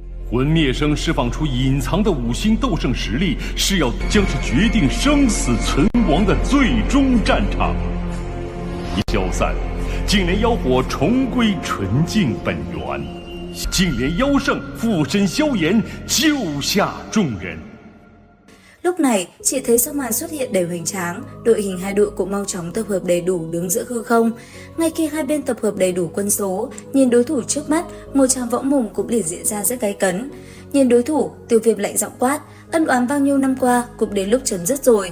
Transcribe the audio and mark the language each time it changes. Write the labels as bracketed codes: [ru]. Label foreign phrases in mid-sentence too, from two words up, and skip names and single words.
[zh] 魂灭生释放出隐藏的5星斗圣实力，是要将是决定生死存亡的最终战场。消散，净莲妖火重归纯净本源，净莲妖圣附身萧炎，救下众人。 [vi] Lúc này, chỉ thấy sau màn xuất hiện đầy hoành tráng, đội hình hai đội cũng mau chóng tập hợp đầy đủ đứng giữa hư không. Ngay khi hai bên tập hợp đầy đủ quân số, nhìn đối thủ trước mắt, một tràng võ mồm cũng liền diễn ra rất gay cấn. Nhìn đối thủ, Tiêu Viêm lạnh giọng quát, ân oán bao nhiêu năm qua cũng đến lúc chấm dứt rồi.